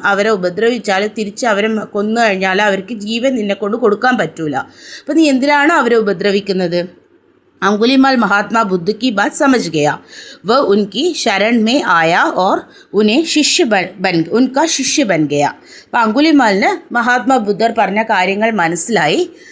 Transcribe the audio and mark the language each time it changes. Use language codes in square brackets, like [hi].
[ml] അവരെ ഉപദ്രവിച്ചാൽ തിരിച്ച് അവരെ കൊന്നു കഴിഞ്ഞാൽ അവർക്ക് ജീവൻ നിന്നെ കൊണ്ട് കൊടുക്കാൻ പറ്റൂല. അപ്പം നീ എന്തിനാണ് അവരെ ഉപദ്രവിക്കുന്നത്? [hi] अंगुलीमाल महात्मा बुद्ध की बात समझ गया. वह उनकी शरण में आया और उन्हें उनका शिष्य बन गया. [ml] അപ്പോൾ അങ്കുലിമാലിന് മഹാത്മാ ബുദ്ധർ പറഞ്ഞ കാര്യങ്ങൾ മനസ്സിലായി.